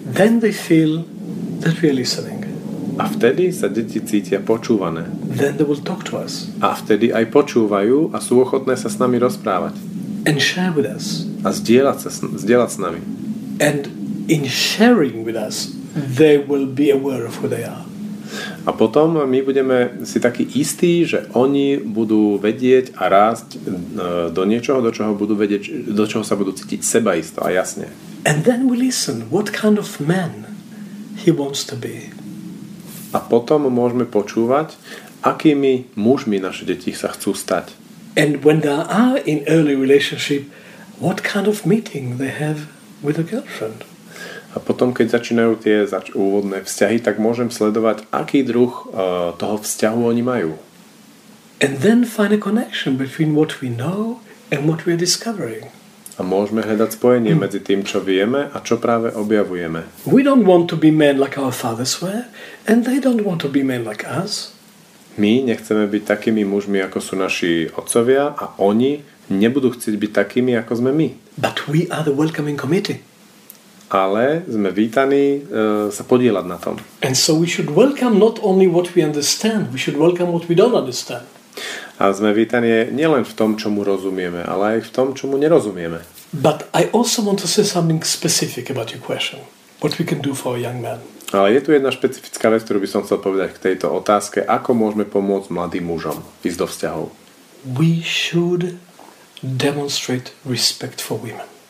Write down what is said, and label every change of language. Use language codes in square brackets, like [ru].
[en] Then they feel that we are listening. [sk] A vtedy sa deti cítia počúvané. [en] Then they will talk to us. [sk] A vtedy aj počúvajú a sú ochotné sa s nami rozprávať. [en] And share with us. [sk] A zdieľať s nami. [en] And in sharing with us, they will be aware of who they are. [sk] A potom my budeme si takí istí, že oni budú vedieť a rásť do niečoho, do čoho sa budú cítiť sebaisto a jasne. [en] And then we listen what kind of man he wants to be. [sk] A potom môžeme počúvať, akými mužmi naše deti sa chcú stať. [en] And when they are in early relationship, what kind of meeting they have with a girlfriend. [sk] A potom, keď začínajú tie úvodné vzťahy, tak môžem sledovať, aký druh toho vzťahu oni majú. [en] And then find a connection between what we know and what we are discovering. [sk] A môžeme hľadať spojenie medzi tým, čo vieme a čo práve objavujeme. [en] We don't want to be men like our fathers were, and they don't want to be men like us. [sk] My nechceme byť takými mužmi, ako sú naši otcovia, a oni nebudú chcieť byť takými, ako sme my. [en] But we are the welcoming committee. [sk] Ale sme vítaní sa podieľať na tom. [en] And so we should welcome not only what we understand, we should welcome what we don't understand. [sk] A sme vítaní nielen v tom, čomu rozumieme, ale aj v tom, čomu nerozumieme. [en] But I also want to say something specific about your question. What we can do for a young man. [sk] Ale je tu jedna špecifická vec, ktorú by som chcel povedať k tejto otázke, ako môžeme pomôcť mladým mužom ísť do vzťahov. [en] We should demonstrate respect for women.